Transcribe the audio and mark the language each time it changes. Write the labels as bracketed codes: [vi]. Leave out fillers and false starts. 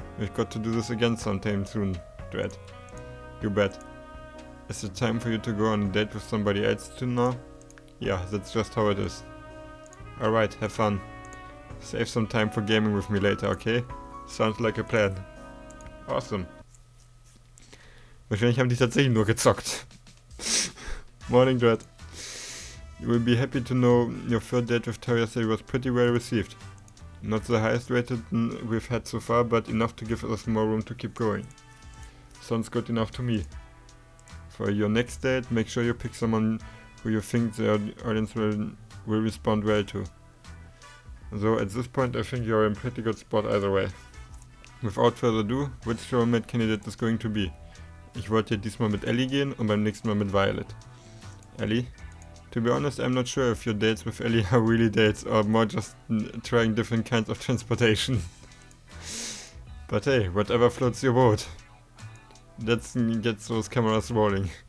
[en] We've got to do this again sometime soon, Dread. You bet. Is it time for you to go on a date with somebody else too now? Yeah, that's just how it is. Alright, have fun. Save some time for gaming with me later, okay? Sounds like a plan. Awesome. [de] Wahrscheinlich haben die tatsächlich nur gezockt. [en] Morning, Dread. You will be happy to know your third date with Tara was pretty well received. Not the highest rated we've had so far, but enough to give us more room to keep going. Sounds good enough to me. For your next date, make sure you pick someone who you think the audience will respond well to. So at this point I think you're in pretty good spot either way. Without further ado, which showmate candidate is going to be? [de] Ich wollte hier diesmal mit Ellie gehen und beim nächsten Mal mit Violet. [en] Ellie? To be honest, I'm not sure if your dates with Ellie are really dates or more just trying different kinds of transportation. But hey, whatever floats your boat. Let's get those cameras rolling.